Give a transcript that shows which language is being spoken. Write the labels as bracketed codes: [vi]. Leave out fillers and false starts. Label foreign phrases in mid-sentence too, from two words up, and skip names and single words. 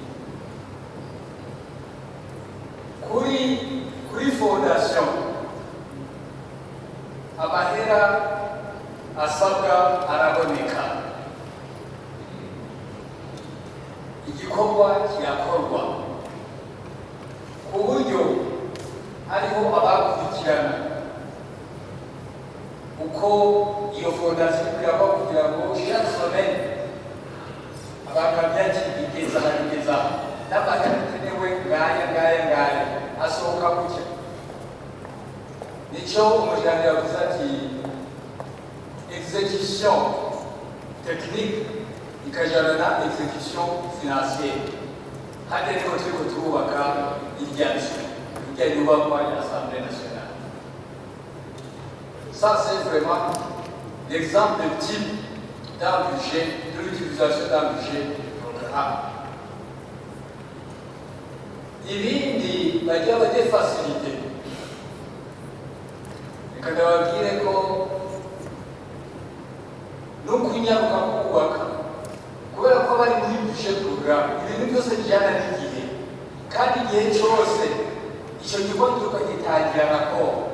[rn] Kuri fondation amahera asabwa araboneka, igikorwa kirakorwa ku buryo hariho abakurikirana uko iyo fondation iraba kugira ngo [fr] chaque semaine [rn] abantu bigeza n'amahera akenewe ngaya asohoka gutya. Nico umuryango yavuze ati [fr] exécution technique [rn] ikajana na [fr] exécution financière. [rn] Hadi rero turiko turubaka irya nyubakwa ya Assemblée nationale. [fr] Ça c'est vraiment l'exemple type d'un budget, de l'utilisation d'un budget programme. [rn] Ibindi bajya bade facilité, reka ndababwire ko no kunyaruka kubaka kubera ko bari muri [fr] budget programme, [rn] ibintu byose bijyana n'igihe, kandi igihe cyose icyo gikorwa gitangira raporo.